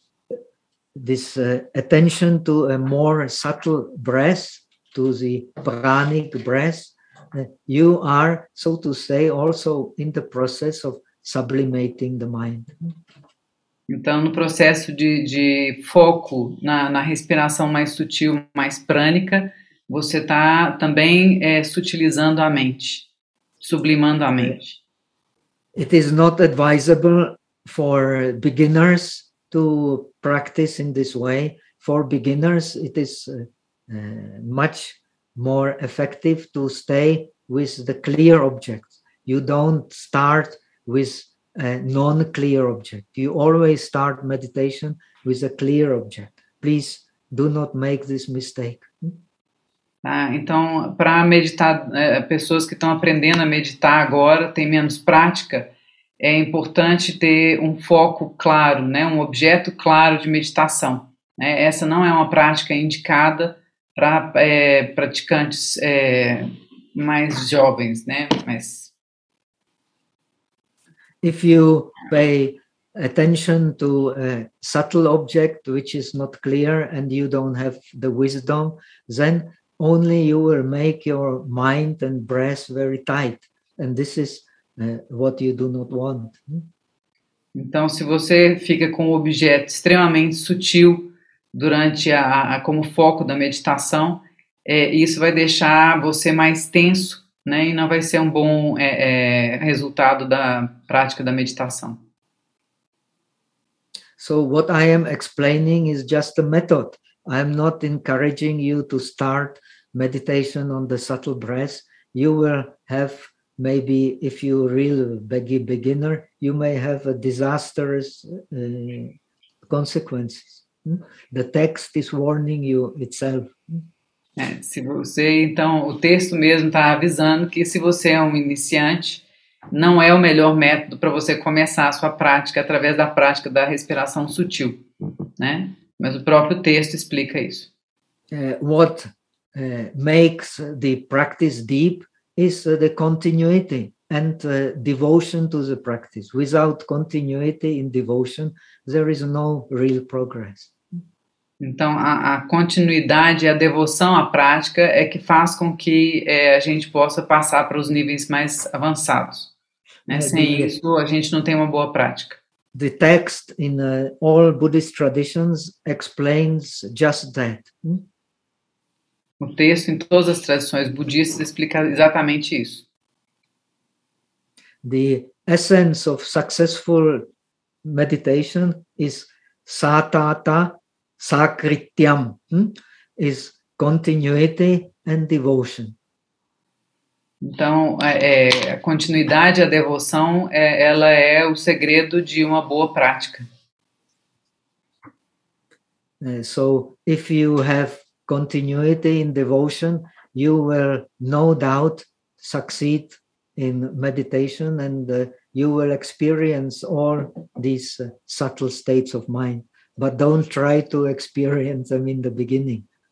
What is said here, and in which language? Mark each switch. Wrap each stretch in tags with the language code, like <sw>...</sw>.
<en>So this attention to a more subtle breath, to the pranic breath, you are, so to say, also in the process of sublimating the mind.</en> <pt>Então, no processo de foco na respiração mais sutil, mais prânica, você está também sutilizando a mente, sublimando a mente.</pt> <en>It is not advisable for beginners to practice in this way. For beginners, it is much more effective to stay with the clear object. You don't start with a non-clear object. You always start meditation with a clear object. Please do not make this mistake.</en> <pt>Ah, então, para meditar, pessoas que estão aprendendo a meditar agora, tem menos prática, é importante ter um foco claro, né? Um objeto claro de meditação. Né? Essa não é uma prática indicada para praticantes mais jovens, né? Mas...</pt> <en>If you pay attention to a subtle object which is not clear and you don't have the wisdom, then only you will make your mind and breath very tight. And this is what you do not want.</en> <pt>Então, se você fica com o objeto extremamente sutil durante como foco da meditação, isso vai deixar você mais tenso, né, e não vai ser um bom resultado da prática da meditação.</pt> <en>So what I am explaining is just a method. I am not encouraging you to start meditation on the subtle breath. You will have, maybe if you really beginner, you may have a disastrous consequences. The text is warning you itself.</en> <pt>Se você, então, o texto mesmo está avisando que se você é um iniciante, não é o melhor método para você começar a sua prática através da prática da respiração sutil, né? Mas o próprio texto explica isso.</pt> <en>What makes the practice deep is the continuity and devotion to the practice. Without continuity in devotion, there is no real progress.</en> <pt>Então, a continuidade e a devoção à prática é que faz com que a gente possa passar para os níveis mais avançados. Né? Sem isso, a gente não tem uma boa prática.</pt> <en>The text in all Buddhist traditions explains just that.</en> <pt>O texto em todas as tradições budistas explica exatamente isso.</pt> <en>The essence of successful meditation is satata. Sakrityam is continuity and devotion.</en> <pt>Então, a continuidade, a devoção, ela é o segredo de uma boa prática.</pt> <en>So, if you have continuity in devotion, you will no doubt succeed in meditation and you will experience all these subtle states of mind. But don't try to experience them in the beginning.</en>